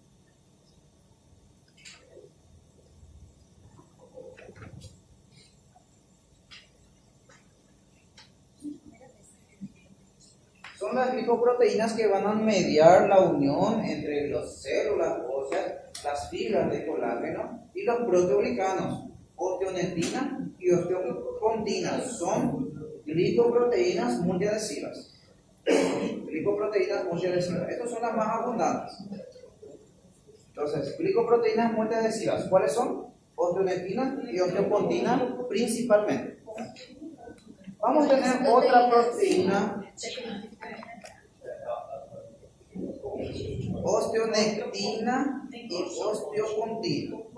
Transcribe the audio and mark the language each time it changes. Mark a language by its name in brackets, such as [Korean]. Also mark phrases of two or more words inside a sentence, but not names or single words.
[Spanish] Son las glicoproteínas que van a mediar la unión entre las células óseas, las fibras de colágeno y los proteoglicanos. Osteonectina y osteocontina son glicoproteínas multiadhesivas. Glicoproteínas multiadhesivas. Estas son las más abundantes. Entonces, glicoproteínas multiadhesivas, ¿cuáles son? Osteonectina y osteocontina principalmente. Vamos a tener otra proteína, osteonectina y osteocontina.